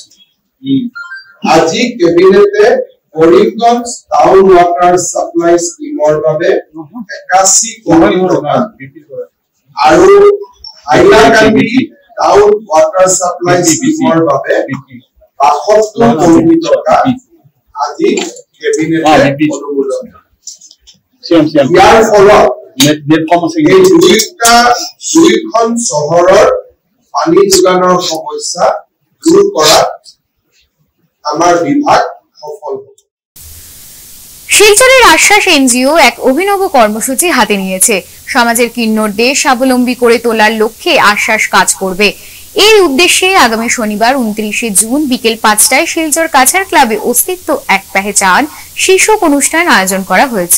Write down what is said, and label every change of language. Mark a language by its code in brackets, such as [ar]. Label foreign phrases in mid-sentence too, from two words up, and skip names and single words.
[as] আজি কেবিনেটে কৰিমগঞ্জ টাউন ৱাটাৰ ছাপ্লাই স্কিমৰ বাবে ৮১ কোটি টকা আৰু হাইলাকান্দি টাউন ৱাটাৰ ছাপ্লাই স্কিমৰ বাবে ৭২ কোটি টকা আজি কেবিনেটে অনুমোদন। ইয়াৰ ফলত দুইখন চহৰৰ পানী যোগানৰ সমস্যা দূৰ কৰাত আমাৰ বিভাগ সফল হ'ব। [bn] শিলচরের আশ্বাস এনজিও এক অভিনব কর্মসূচি হাতে নিয়েছে। সমাজের কিন্নরদের স্বাবলম্বী করে তোলার লক্ষ্যে আশ্বাস কাজ করবে। এই উদ্দেশ্যে আগামী শনিবার ২৯শে জুন বিকেল ৫টায় শিলচর কাছাড় ক্লাবে অস্তিত্ব এক পেহচান শীর্ষক অনুষ্ঠান আয়োজন করা হয়েছে।